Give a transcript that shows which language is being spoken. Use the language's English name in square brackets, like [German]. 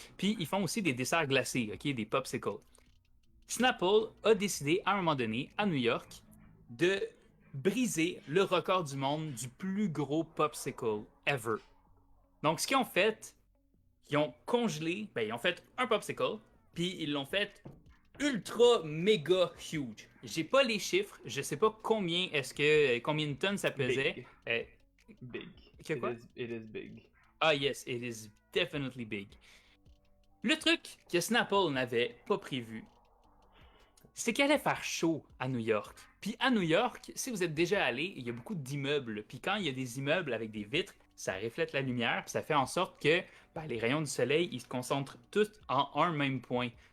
[French] Puis ils font aussi des desserts glacés, ok, des popsicles. Snapple a décidé à un moment donné à New York de briser le record du monde du plus gros popsicle ever. Donc ce qu'ils ont fait, ils ont congelé, ben ils ont fait un popsicle, puis ils l'ont fait ultra méga huge. J'ai pas les chiffres, je sais pas combien de tonnes ça pesait. [English] Big. Euh, Big. [French] que quoi? [English] It is big. Ah yes, it is definitely big. [French] Le truc que Snapple n'avait pas prévu, c'est qu'il allait faire chaud à New York. Puis à New York, si vous êtes déjà allé, il y a beaucoup d'immeubles. Puis quand il y a des immeubles avec des vitres, ça reflète la lumière, puis ça fait en sorte que ben, les rayons du soleil, ils se concentrent tous en un même point.